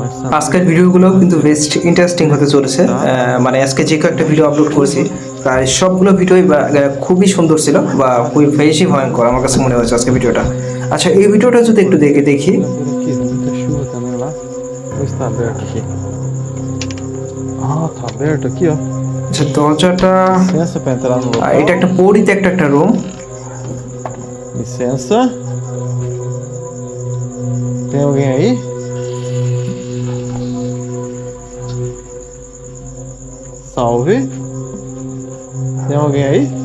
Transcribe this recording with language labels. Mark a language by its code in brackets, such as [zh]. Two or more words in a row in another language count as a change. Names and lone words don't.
[bn] আজকের ভিডিওগুলো কিন্তু বেশ ইন্টারেস্টিং হতে চলেছে। মানে আজকে যে কয়েকটা ভিডিও আপলোড করেছি প্রায় সবগুলো ভিডিওই খুবই সুন্দর ছিল বা খুবই বেশি ভয়ঙ্কর আমার কাছে মনে হয়েছে আজকে ভিডিওটা। আচ্ছা, এই ভিডিওটা যদি একটু দেখি। [pt] Por aqui, muita chuva também lá. Ou está aberto aqui? Ah, tá aberto aqui, ó. [bn] আচ্ছা, দরজাটা [pt] Licença pra entrar no [bn] এটা [pt] local. [bn] একটা পরিত্যক্ত একটা রুম। [pt] Licença. Tem alguém aí? Salve. Tem alguém aí?